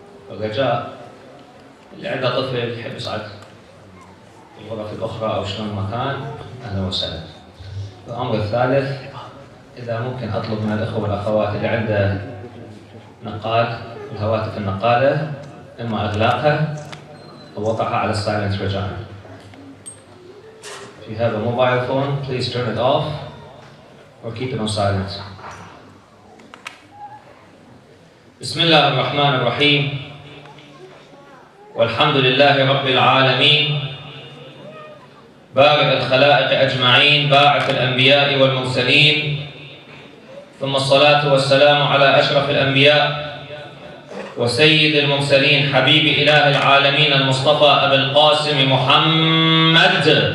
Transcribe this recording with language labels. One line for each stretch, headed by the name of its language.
Arabic: الرجاء اللي عنده طفل يحب يصعد في الغرف الأخرى أو شلون مكان أهلا وسهلا. الأمر الثالث، إذا ممكن أطلب من الإخوة والأخوات اللي عنده نقال الهواتف النقالة إما إغلاقها أو وضعها على السايلنت رجاء.
English: If you have a mobile phone, please turn it off or keep it on silent.
Arabic: بسم الله الرحمن الرحيم والحمد لله رب العالمين بارئ الخلائق أجمعين باعث الأنبياء والمرسلين ثم الصلاة والسلام على أشرف الأنبياء وسيد المرسلين حبيب إله العالمين المصطفى أبي القاسم محمد.